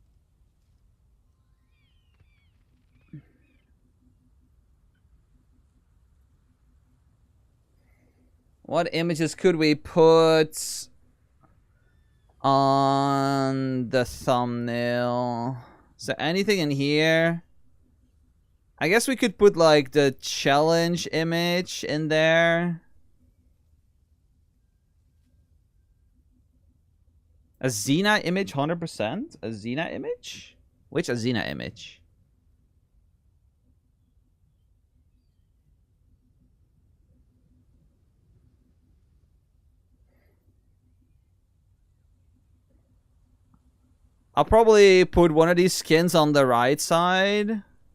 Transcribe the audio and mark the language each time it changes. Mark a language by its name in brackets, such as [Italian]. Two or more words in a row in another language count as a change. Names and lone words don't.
[English] What images could we put on the thumbnail? Is there anything in here? I guess we could put like the challenge image in there. Azena image 100%? Azena image? Which Azena image? I'll probably put one of these skins on the right side.